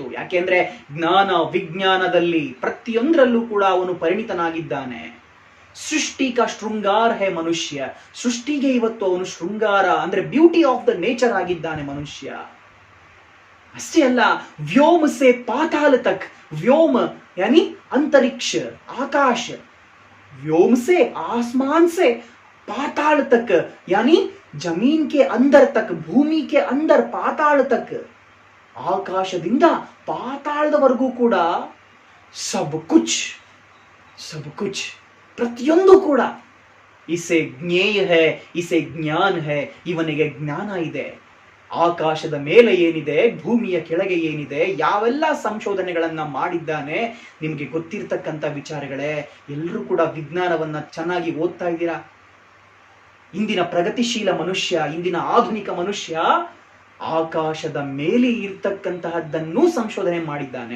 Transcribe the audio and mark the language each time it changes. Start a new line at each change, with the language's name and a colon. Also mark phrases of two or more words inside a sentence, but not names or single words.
Kannada: ಯಾಕೆಂದ್ರೆ ಜ್ಞಾನ ವಿಜ್ಞಾನದಲ್ಲಿ ಪ್ರತಿಯೊಂದರಲ್ಲೂ ಕೂಡ ಅವನು ಪರಿಣಿತನಾಗಿದ್ದಾನೆ.
Hindi: सृष्टि का शृंगार है मनुष्य.
Kannada: ಸೃಷ್ಟಿಗೆ ಇವತ್ತು ಅವನು ಶೃಂಗಾರ ಅಂದ್ರೆ
English: beauty of the nature
Kannada: ಆಗಿದ್ದಾನೆ ಮನುಷ್ಯ. ಅಷ್ಟೇ ಅಲ್ಲ,
Hindi: व्योम से पाताल तक.
Kannada: ವ್ಯೋಮ ಯಾನಿ ಅಂತರಿಕ್ಷ, ಆಕಾಶ.
Hindi: व्योम से, आसमान से, पाताल तक यानी जमीन के अंदर तक, भूमि के अंदर पाताಳ तक,
Kannada: ಆಕಾಶದಿಂದ ಪಾತಾಳದವರೆಗೂ ಕೂಡ
Hindi: सब कुछ, सब कुछ,
Kannada: ಪ್ರತಿಯೊಂದು ಕೂಡ
Hindi: इसे ज्ञेय है, इसे ज्ञान है.
Kannada: ಇವನಿಗೆ ಜ್ಞಾನ ಇದೆ. ಆಕಾಶದ ಮೇಲೆ ಏನಿದೆ, ಭೂಮಿಯ ಕೆಳಗೆ ಏನಿದೆ, ಯಾವೆಲ್ಲ ಸಂಶೋಧನೆಗಳನ್ನ ಮಾಡಿದ್ದಾನೆ ನಿಮಗೆ ಗೊತ್ತಿರ್ತಕ್ಕಂಥ ವಿಚಾರಗಳೇ. ಎಲ್ಲರೂ ಕೂಡ ವಿಜ್ಞಾನವನ್ನ ಚೆನ್ನಾಗಿ ಓದ್ತಾ ಇದ್ದೀರಾ. ಇಂದಿನ ಪ್ರಗತಿಶೀಲ ಮನುಷ್ಯ, ಇಂದಿನ ಆಧುನಿಕ ಮನುಷ್ಯ ಆಕಾಶದ ಮೇಲೆ ಇರ್ತಕ್ಕಂತಹದ್ದನ್ನು ಸಂಶೋಧನೆ ಮಾಡಿದ್ದಾನೆ.